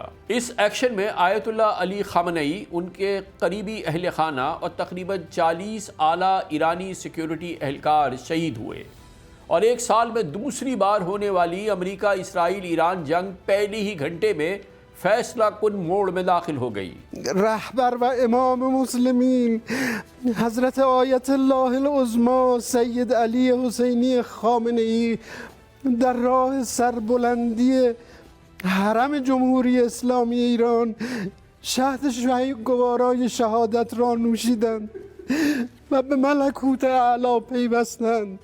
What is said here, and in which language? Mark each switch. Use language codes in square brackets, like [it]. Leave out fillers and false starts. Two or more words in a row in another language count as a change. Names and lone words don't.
[ur] اس ایکشن میں آیت اللہ علی خامنئی، ان کے قریبی اہل خانہ اور تقریباً 40 اعلیٰ ایرانی سیکیورٹی اہلکار شہید ہوئے، اور ایک سال میں دوسری بار ہونے والی امریکہ اسرائیل ایران جنگ پہلی ہی گھنٹے میں فیصلہ کن موڑ میں داخل ہو گئی۔ [fa] رہبر و امام مسلمین حضرت آیت اللہ العظمی سید علی حسینی خامنئی در راه سربلندی حرم جمهوری اسلامی ایران شهد گوارای شهادت را نوشیدند و به ملکوت اعلی پیوستند.